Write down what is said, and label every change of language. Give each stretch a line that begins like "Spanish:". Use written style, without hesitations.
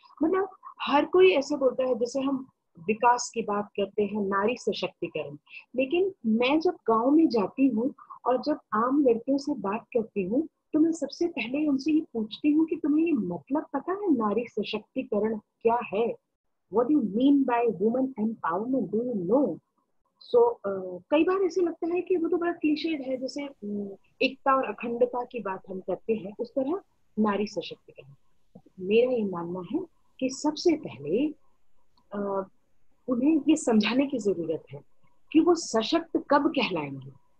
Hindi: मतलब हर कोई ऐसे बोलता है, जैसे हम विकास की बात करते हैं, नारी सशक्तिकरण, लेकिन मैं जब गांव में जाती हूँ और जब आम लड़कियों से बात करती हूँ, तो मैं सबसे पहले उनसे ये पूछती हूँ कि तुम्हें ये मतलब पता है नारी सशक्तिकरण क्या है?
English: What do you mean by women empowerment? Do you know?
Hindi: सो कई बार ऐसे लगता है कि वो तो बड़ा क्लीशेड है, जैसे एकता और अखंडता की बात हम करते हैं, उस तरह नारी सशक्तिकरण। मेरा ये मानना है कि सबसे पहले उन्हें ये समझाने की जरूरत है कि वो सशक्त कब कहलाएंगी।